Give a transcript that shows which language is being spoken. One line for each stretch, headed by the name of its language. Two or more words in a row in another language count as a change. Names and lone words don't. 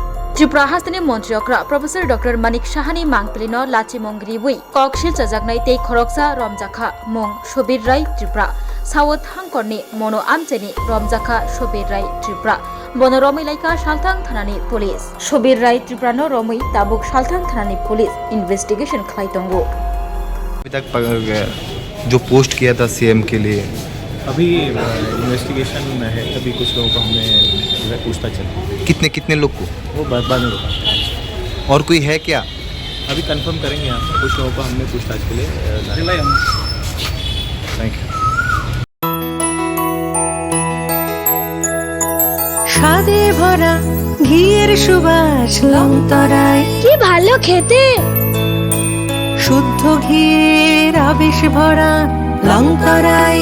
Kok Borok: त्रिपुरा हास्तनि मन्त्रियकरा प्रफेसर डॉक्टर मानिक साहानि मांगपिलिनो लाचिमंगरि बुई ककशिल चाजाकनाय तै खरकसा रमजाखा मंग शबीर राय त्रिपुरा साउथ हांकरनि मनो आमचेनि रमजाखा शबीर राय त्रिपुरा बनो रमैलाइका सालथां थानानि पुलिस शबीर राय त्रिपुरानो रमै ताबुक सालथां थानानि पुलिस इन्वेस्टिगेशन खालायदोंगो।
Hindi: अभी तक जो पोस्ट किया था सीएम के लिए अभी इन्वेस्टिगेशन है, अभी कुछ लोगों को हमने पूछताछ चल रही है। कितने कितने लोग को वो बाद में बताते और कोई है क्या? अभी कंफर्म करेंगे यहाँ पर। कुछ लोगों को हमने पूछताछ के लिए
English: thank you.
Bangla: স্বাদে ভরা ঘিয়ের সুবাস লংতরায় কি ভালো খেতে, শুদ্ধ ঘিয়ের আবেশ ভরা লংতরায়